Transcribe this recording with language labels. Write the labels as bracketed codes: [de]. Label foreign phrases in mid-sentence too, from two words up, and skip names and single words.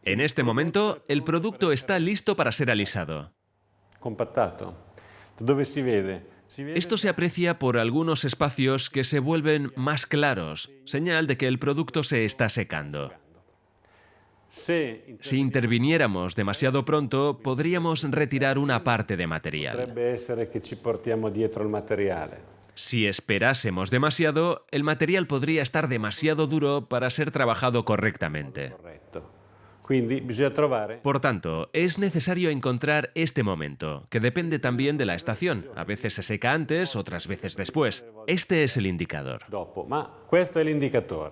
[es] En este momento, el producto está listo para ser alisado. [it] compattato. Dove si vede? Si vede [es] Esto se aprecia por algunos espacios que se vuelven más claros, señal de que el producto se está secando. [it] se [es] Si interviniéramos demasiado pronto, podríamos retirar una parte de material. [it] potrebbe essere che ci portiamo dietro il materiale. [es] Si esperásemos demasiado, el material podría estar demasiado duro para ser trabajado correctamente. [it] Corretto. Quindi bisogna trovare. [es] Por tanto, es necesario encontrar este momento, que depende también de la estación. A veces se seca antes, otras veces después. Este es el indicador. [it] Dopo, ma questo è l'indicatore.